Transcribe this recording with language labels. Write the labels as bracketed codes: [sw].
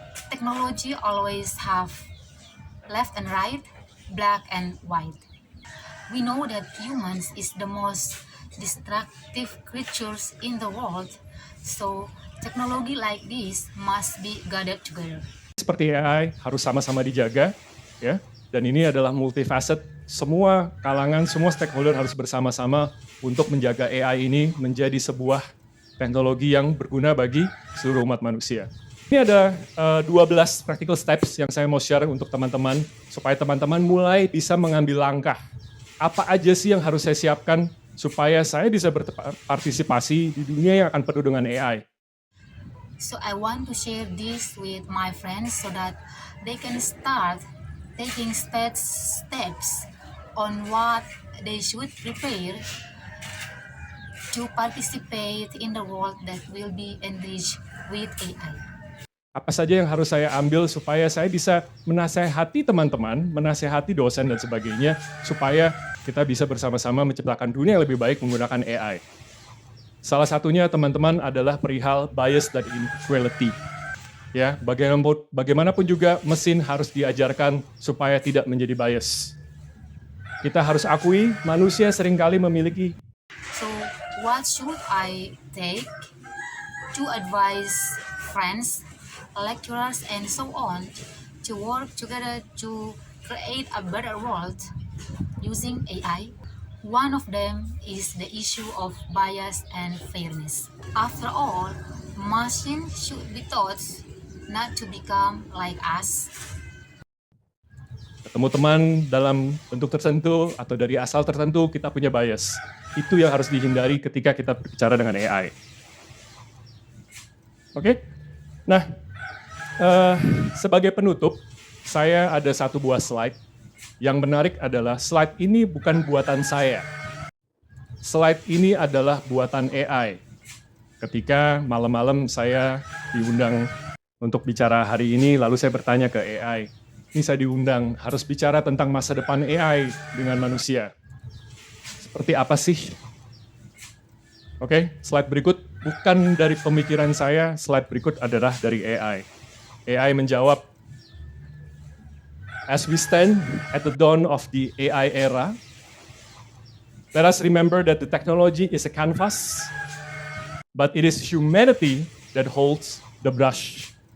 [en] Technology always have left and right, black and white. We know that humans is the most destructive creatures in the world, so technology like this must be gathered together. [id] Seperti AI harus sama-sama dijaga, ya. Dan ini adalah multifaceted. Semua kalangan, semua stakeholder harus bersama-sama untuk menjaga AI ini menjadi sebuah teknologi yang berguna bagi seluruh umat manusia. Ini ada 12 [en] practical steps [id] yang saya mau share untuk teman-teman, supaya teman-teman mulai bisa mengambil langkah. Apa aja sih yang harus saya siapkan supaya saya bisa berpartisipasi di dunia yang akan penuh dengan AI. [en] So I want to share this with my friends so that they can start taking steps on what they should prepare to participate in the world that will be enriched with AI. [id] Apa saja yang harus saya ambil supaya saya bisa menasehati teman-teman, menasehati dosen dan sebagainya, supaya kita bisa bersama-sama menciptakan dunia yang lebih baik menggunakan AI. Salah satunya teman-teman adalah perihal bias dan inequality. Ya, bagaimanapun juga mesin harus diajarkan supaya tidak menjadi bias. Kita harus akui manusia seringkali memiliki. [en] So what should I take to advise friends, lecturers, and so on to work together to create a better world using AI? One of them is the issue of bias and fairness. After all, machines should be taught not to become like us. [id] Ketemu teman dalam bentuk tertentu atau dari asal tertentu, kita punya bias. Itu yang harus dihindari ketika kita berbicara dengan AI. Oke? Nah, sebagai penutup, saya ada satu buah slide. Yang menarik adalah slide ini bukan buatan saya. Slide ini adalah buatan AI. Ketika malam-malam saya diundang untuk bicara hari ini, lalu saya bertanya ke AI. Ini saya diundang, harus bicara tentang masa depan AI dengan manusia. Seperti apa sih? Oke, slide berikut bukan dari pemikiran saya, slide berikut adalah dari AI. AI menjawab, [en] as we stand at the dawn of the AI era, let us remember that the technology is a canvas, but it is humanity that holds the brush.